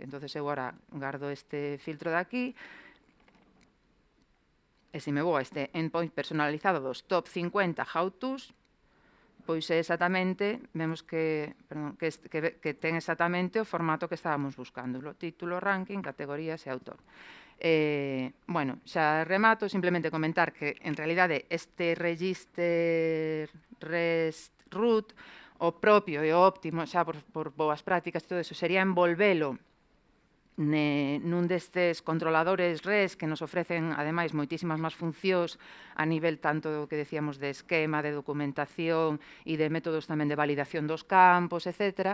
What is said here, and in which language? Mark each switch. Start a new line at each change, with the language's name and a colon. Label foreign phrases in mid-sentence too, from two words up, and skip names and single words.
Galician: Entón, eu agora guardo este filtro de aquí e se me vou a este endpoint personalizado dos top 50 how-tos, pois é exactamente, vemos que ten exactamente o formato que estábamos buscando, o título, ranking, categorías e autor. Bueno, xa remato, simplemente comentar que en realidade este
English: register rest root,
Galician: o propio e o óptimo, xa por boas prácticas e todo eso, sería envolvelo nun destes controladores REST que nos ofrecen, ademais, moitísimas máis funcións a nivel tanto do que decíamos de esquema, de documentación e de métodos tamén de validación dos campos, etc.